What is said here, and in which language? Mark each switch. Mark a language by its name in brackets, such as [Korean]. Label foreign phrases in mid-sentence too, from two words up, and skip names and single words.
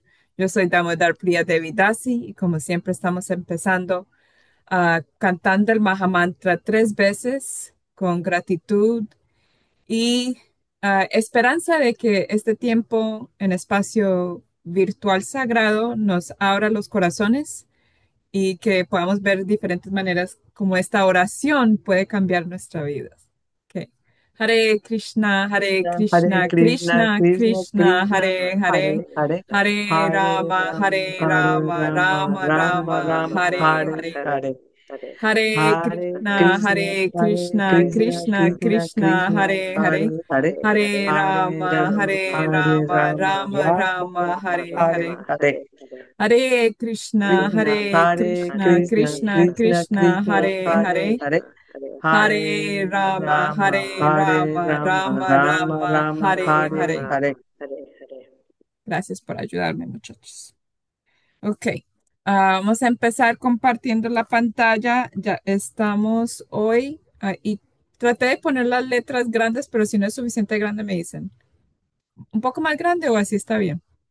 [Spanish] Yo soy Damodar Priya Devidasi y como siempre estamos empezando cantando el Mahamantra 3 veces con gratitud y esperanza de que este tiempo en espacio virtual sagrado nos abra los corazones y que podamos ver diferentes maneras como esta oración puede cambiar nuestra vida. [Sanskrit] Ok. Hare Hare Krishna, Krishna, Krishna Krishna Krishna, Krishna, Hare Hare Hare, Hare, Hare Rama, Hare Hare Rama, Rama, Rama Rama Rama, Rama, Hare Hare Hare. Hare, Hare Krishna, Hare Hare Krishna, Krishna, Krishna Krishna Krishna, Krishna, Hare Hare, Hare Hare, Hare Hare Rama, Rama, Rama Rama Rama, Rama, Hare Hare Hare. Hare, Krishna, Hare Hare Krishna, Krishna, Krishna Krishna Krishna, Krishna, Hare Hare Hare, Hare, Hare Hare Rama, Rama, Hare Hare Rama, Rama, Rama Rama Rama, Rama, Hare Hare Hare. Hare. [Spanish] Gracias por ayudarme, muchachos. Ok, vamos a empezar compartiendo la pantalla. Ya estamos hoy y traté de poner las letras grandes, pero si no es suficiente grande me dicen. ¿Un poco más grande o así está bien?